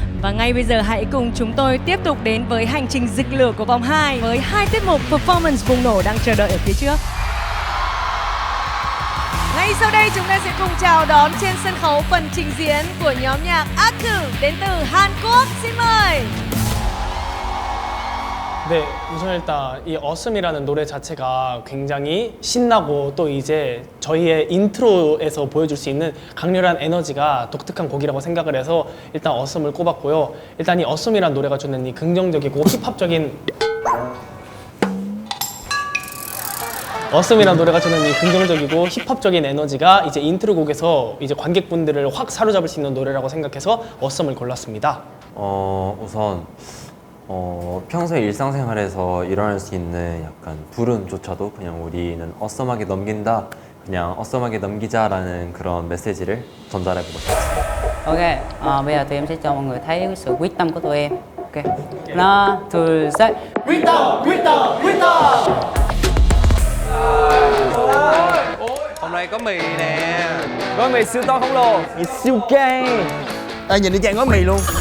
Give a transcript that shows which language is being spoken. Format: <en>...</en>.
<vi>Và ngay bây giờ hãy cùng chúng tôi tiếp tục đến với hành trình rực lửa của vòng 2 với 2 tiết mục performance bùng nổ đang chờ đợi ở phía trước. Ngay sau đây chúng ta sẽ cùng chào đón trên sân khấu phần trình diễn của nhóm nhạc Aku đến từ Hàn Quốc. Xin mời.</vi> <ko>네, 우선 일단 이 Awesome이라는 노래 자체가 굉장히 신나고 또 이제 저희의 인트로에서 보여줄 수 있는 강렬한 에너지가 독특한 곡이라고 생각을 해서 일단 Awesome을 꼽았고요. 일단 이 Awesome이라는 노래가 주는 이 긍정적이고 힙합적인 어썸이라는 노래가 저는 이 긍정적이고 힙합적인 에너지가 이제 인트로 곡에서 이제 관객분들을 확 사로잡을 수 있는 노래라고 생각해서 어썸을 골랐습니다. 우선 평소에 일상생활에서 일어날 수 있는 약간 불운조차도 그냥 우리는 어썸하게 넘긴다, 그냥 어썸하게 넘기자라는 그런 메시지를 전달해보고 싶습니다.</ko> <vi>Ok, bây giờ tụi em sẽ cho mọi người thấy cái sự quyết tâm của tụi em.</vi> <ko>Ok, ha나, 둘, 셋.</ko> <vi>Quyết tâm, quyết tâm, quyết tâm. Hôm nay có mì nè. Gói mì siêu to khổng lồ. Mì siêu cay. Ê, nhìn y chang gói mì luôn.</vi>